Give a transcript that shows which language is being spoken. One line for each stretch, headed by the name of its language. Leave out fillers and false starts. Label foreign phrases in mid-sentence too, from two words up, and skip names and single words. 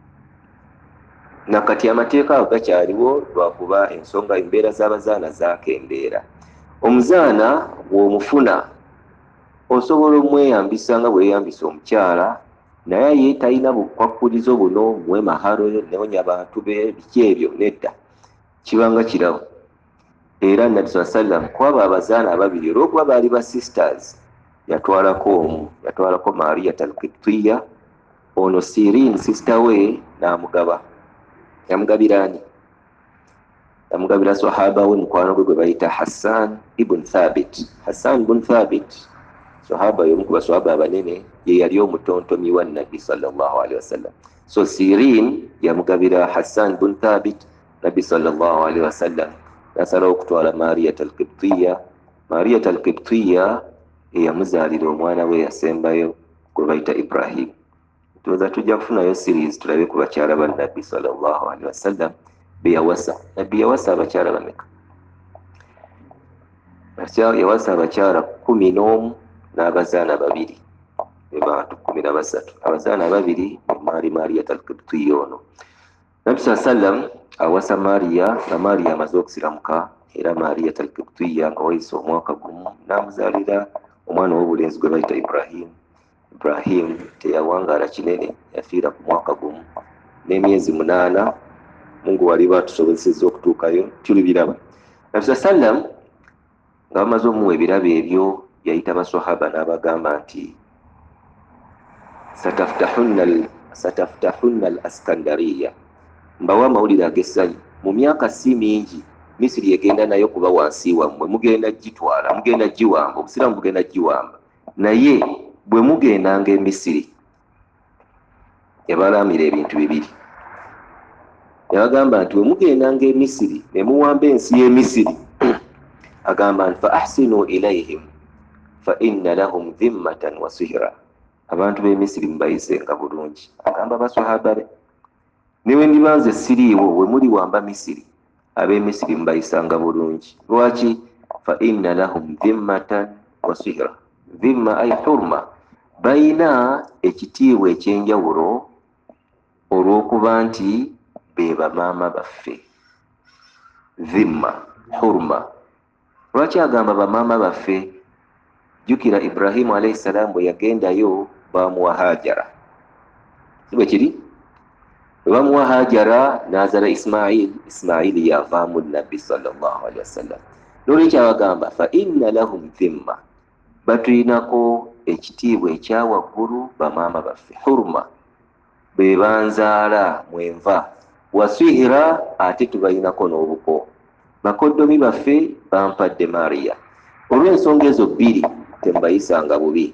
Ganda: Nakati amateeka ago gakyaliwo lwakuba ensonga embeera z'abazaana zaakendeera. Omuzaana bw'omufuna osobola omweyambisa nga bweyambisa omukyala, naye ye talina bukwakkulizo buno muwe maharo newonya abantu be, biki ebyo nedda, kibanga kirawo. Era nabbi
Arabic: صلى الله عليه وسلم
Ganda: kwaba abazaana ababiri olw'okuba baali ba sisters, yatwalako omu, yatwalako Maria Al-Qibtiyya ono Sirin sister we namugaba. Yamugabirani, yamugabira sahaba we mukwano gwe bayita Hassan ibn Thabit. Hassan ibn Thabit sahaba y'omu ku basahaba abanene, ye yali omutontomi wa Nabbi
Arabic: صلى الله عليه وسلم.
Ganda: So Sirin yamugabira Hassan ibn Thabit. Nabbi
Arabic: صلى الله عليه وسلم
Ganda: nasala okutwala Mariyat al-Qibtiyya. Mariyat al-Qibtiyya eyamuzaalira omwana we yasembayo gwe bayita Ibrahim. Tuweza tujja kufunayo series tulabe ku bakyala ba Nabbi
Arabic: صلى الله عليه وسلم
Ganda: beyawasa. Nabbi yawasa abakyala bameka? Yawasa abakyala 11 n'abazaana 2. Bantu 13. Abazaana 2 maali Mariyat al-Qibtiyya ono. Nabbi
Arabic: صلى الله عليه وسلم
Ganda: awasa Mariya, na Mariya amaze okusiramuka, era Mariyat al-Qibtiyya nga wayise omwaka gumu n'amuzaalira omwana w'obulenzi gwe bayita Ibrahim. Ibrahim teyawangaala kinene, yafiira ku mwaka gumu n'emyezi 8. Mungu wali batusobozesezza okutuukayo tulibiraba. Nabbi
Arabic: صلى الله عليه وسلم
Ganda: nga bamaze omuwa ebirabo ebyo, yayita baswahaba n'abagamba nti
Arabic: ستفتحون الإسكندرية,
Ganda: mbawa amawulire ag'essanyu. Mu myaka si mingi Misiri egenda nayo kuba wansi wammwe, mugenda gitwala, mugenda giwamba, obusiraamu bugenda giwamba. Naye bwe mugendanga e Misiri, yabalamira ebintu 2. Yabagamba nti bwe mugendanga e Misiri ne muwamba ensi y'e Misiri, agamba nti
Arabic: فأحسنوا إليهم فإن لهم ذمة وصهرا.
Ganda: Abantu b'e Misiri mubayisenga bulungi. Agamba baswahaba be, niwe ndibanze siriiwo bwe muli wamba Misiri, ab'e Misiri mubayisanga bulungi. Lwaki?
Arabic: فإن لهم ذمة وصهرا. ذمة أي حرمة,
Ganda: bayina ekitiibwa ekyenjawulo olw'okuba nti be bamaama baffe.
Arabic: ذمة، حرمة.
Ganda: Lwaki agamba bamaama baffe? Jukira Ibrahimu
Arabic: عليه السلام
Ganda: bwe yagendayo bamuwa Hajara. Sibwe kiri? Bwe bamuwa Hajara n'azaala Ismail yavaamu Nabbi
Arabic: صلى الله عليه وسلم.
Ganda: N'olwekyo abagamba
Arabic: فإن لهم ذمة,
Ganda: batulinako ekitiibwa ekya waggulu bamaama baffe. Hurma, be banzaala mwenva. Wasihira, ate tubayinako n'obuko. Bakoddomi baffe bampadde Mariya. Olw'ensonga ezo 2 tembayisanga bubi.